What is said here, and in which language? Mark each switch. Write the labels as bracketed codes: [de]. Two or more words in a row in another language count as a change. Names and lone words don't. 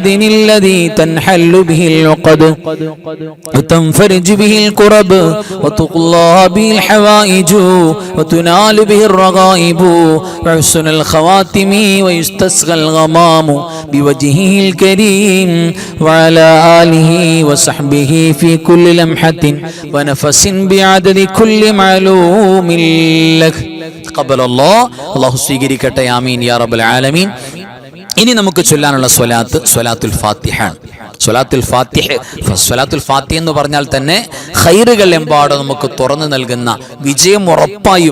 [ar] الذي تنحل به العقد وتنفرج به الكرب وتقضى به الحوائج وتنال به الرغائب وحسن الخواتم ويستسقى الغمام بوجهه الكريم وعلى آله وصحبه في كل لمحة ونفس بعدد كل معلوم [ml] അല്ലാഹു സ്വീകരിക്കട്ടെ. [ar] آمين يا رب العالمين. [ml] ഇനി നമുക്ക് ചൊല്ലാനുള്ള സ്വലാത്തുൽ ഫാത്തിഹ. സ്വലാത്തുൽ ഫാത്തിഹ എന്ന് പറഞ്ഞാൽ തന്നെ ഖൈറുകൾ എമ്പാടും നമുക്ക് തുറന്നു നൽകുന്ന, വിജയം ഉറപ്പായും.